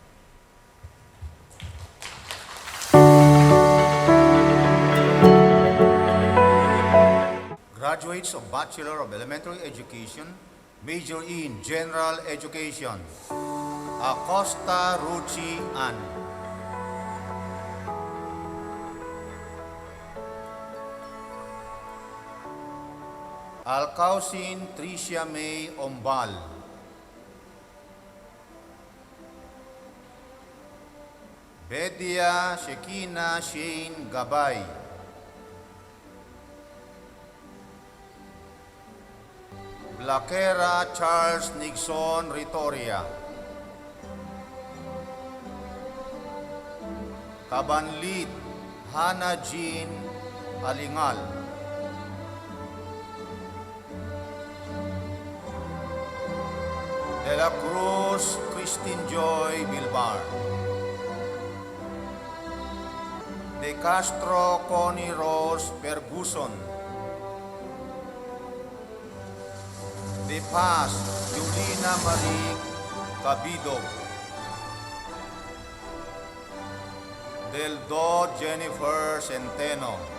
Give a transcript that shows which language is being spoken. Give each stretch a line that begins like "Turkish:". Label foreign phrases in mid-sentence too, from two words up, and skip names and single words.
English: Graduates of Bachelor of Elementary Education, major in General Education, Acosta Ruchi Ann. Alcausin Tricia May Ombal. Bedia Shekina Shane Gabay. Blaquera Charles Nixon Ritoria. Kabanlit Hannah Jean Alingal. De la Cruz Christine Joy Bilbar. De Castro Connie Rose Ferguson. De Paz Julina Marie Cabido. Del Do Jennifer Centeno.